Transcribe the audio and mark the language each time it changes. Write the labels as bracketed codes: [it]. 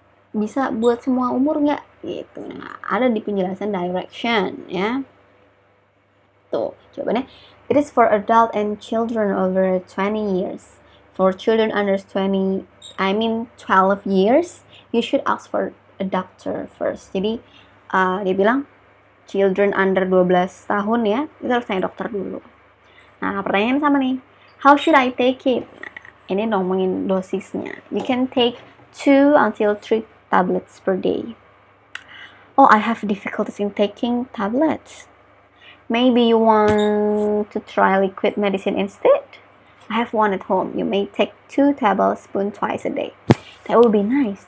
[id] Bisa buat semua umur nggak? Gitu. Nah, ada di penjelasan direction, ya. Tuh, jawabannya. [en] It is for adult and children over 20 years. For children under 12 years, you should ask for a doctor first. [id] Jadi, dia bilang [en] children under 12 [id] tahun ya, itu harus tanya dokter dulu. Nah, pertanyaan sama nih. [en] How should I take it? [id] Nah, ini ngomongin dosisnya. [en] You can take 2 until 3 tablets per day. Oh, I have difficulties in taking tablets. Maybe you want to try liquid medicine instead? I have one at home. You may take 2 tablespoons twice a day. That would be nice.